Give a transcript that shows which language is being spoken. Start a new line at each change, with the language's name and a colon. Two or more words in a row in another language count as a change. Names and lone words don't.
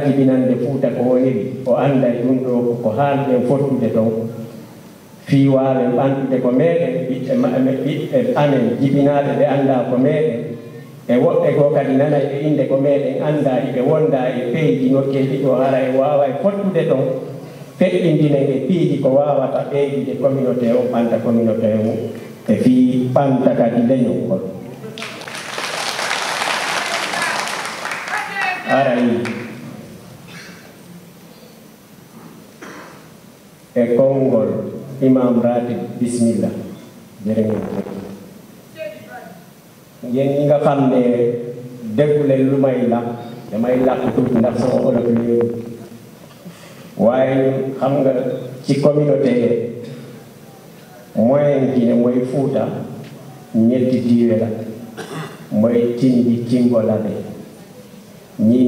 Fula: jibinande Fuuta ko woniri o anda e ɗum ɗo ko hanɗen fottude ton fiiwaɓe ɓantude ko meɗen ɓiɓɓe amen jibinaɓe ɓe anda ko meɗen e woɓɓe goo kadi nana e inde ko meɗen anda eɓe wonda e peyji nokkeji ɗo hara e wawa e fottude ton feƴƴindinen e piiji ko wawata ɓeydude communauté o ɓanta communauté o e fi ɓanta kadi leñol ngol arayi e konngol
Wolof: imam ratib bisimilla jërëngeen yéen ñi nga xam ne déggu leen lu may làkk damay làkk tuuti ndax sama olof léeru waaye xam nga ci
French: communauté moyen
Wolof: gi ne mooy Fuuta ñetti diiwe la mooy Tindi Timbolade ñi